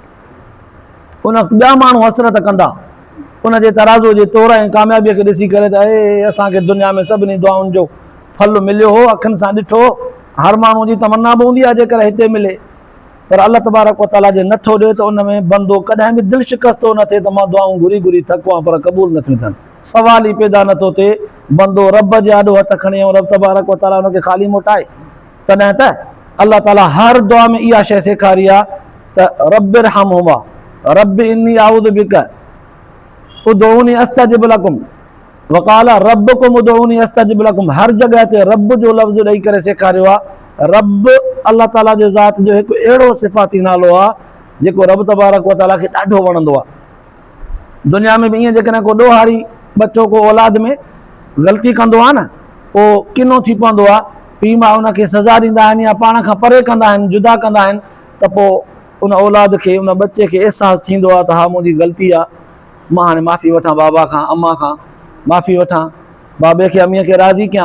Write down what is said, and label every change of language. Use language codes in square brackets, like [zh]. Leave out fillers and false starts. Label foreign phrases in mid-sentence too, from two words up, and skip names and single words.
[sd] उन वक़्तु ॿिया माण्हू हसरत कंदा उन जे तराज़ो जे तौर ऐं कामयाबीअ खे ॾिसी करे, त असांखे दुनिया में सभिनी दुआउनि जो फल मिलियो हो, अखियुनि सां ॾिठो, हर माण्हू जी तमन्ना बि हूंदी आहे जेकर हिते मिले, पर अल्लाह तबारक व ताला जे नथो ॾिए त उन में बंदो कॾहिं बि दिलि शिकस्तो न थिए त मां दुआऊं घुरी घुरी थको आहियां पर क़बूल नथियूं थियनि। सवाल ई पैदा नथो थिए, बंदो रब जे आॾो हथ खणे ऐं रब तबारक व ताला उनखे ख़ाली मोटाए। तॾहिं त अल्लाह ताला हर दुआ में इहा शइ सेखारी आहे त [ar] رب ارحمهما رب إني أعوذ بك ادعوني أستجب لكم وقال ربكم ادعوني أستجب لكم. [sd] हर जॻह ते रब जो लफ़्ज़ ॾेई करे सेखारियो आहे। रब अल्लाह ताला जे ज़ात जो हिकु अहिड़ो सिफ़ाती नालो आहे जेको रब तबारक व ताला खे ॾाढो वणंदो आहे। दुनिया में बि ईअं जेकॾहिं को ॾोहारी बचो को औलाद में ग़लती कंदो आहे न, पोइ किनो थी पवंदो आहे, पीउ माउ उनखे सज़ा ॾींदा आहिनि या पाण खां परे कंदा आहिनि, जुदा कंदा आहिनि, त पोइ उन औलाद खे, उन बचे खे अहसासु थींदो आहे त हा मुंहिंजी ग़लती आहे, मां हाणे माफ़ी वठां बाबा खां, अम्मा खां माफ़ी वठां, बाबे खे अमीअ खे राज़ी कयां।